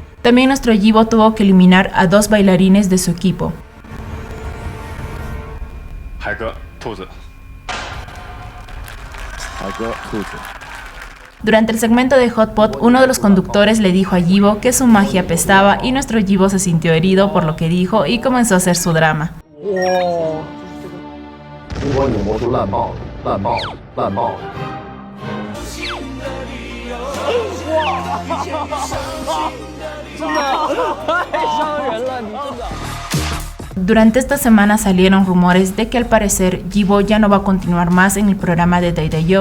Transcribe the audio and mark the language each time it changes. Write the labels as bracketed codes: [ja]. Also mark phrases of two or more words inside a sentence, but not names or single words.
[es] También nuestro Yibo tuvo que eliminar a 2 bailarines de su equipo. [zh] 海哥，兔子。 [es] Durante el segmento de Hot Pot, uno de los conductores le dijo a Yibo que su magia apestaba y nuestro Yibo se sintió herido por lo que dijo y comenzó a hacer su drama. Durante esta semana salieron rumores de que al parecer Yibo ya no va a continuar más en el programa de Day Day Job.